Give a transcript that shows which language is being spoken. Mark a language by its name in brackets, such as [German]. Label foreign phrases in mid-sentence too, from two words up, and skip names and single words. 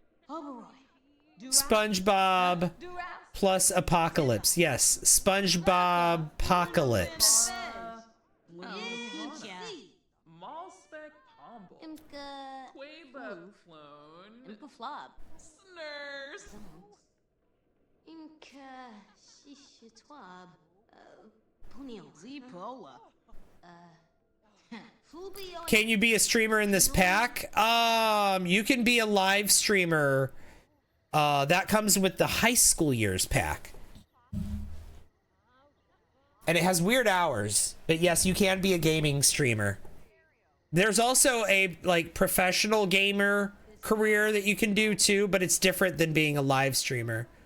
[English] SpongeBob plus Apocalypse. Yes, SpongeBob Apocalypse. Malspec Pomble. Quaba Flown. Flop. Snurs. Inka Shishitwab. Punio. Zipoa. Can you be a streamer in this pack? You can be a live streamer. That comes with the high school years pack. And it has weird hours. But yes, you can be a gaming streamer. There's also a like professional gamer career that you can do too, but it's different than being a live streamer.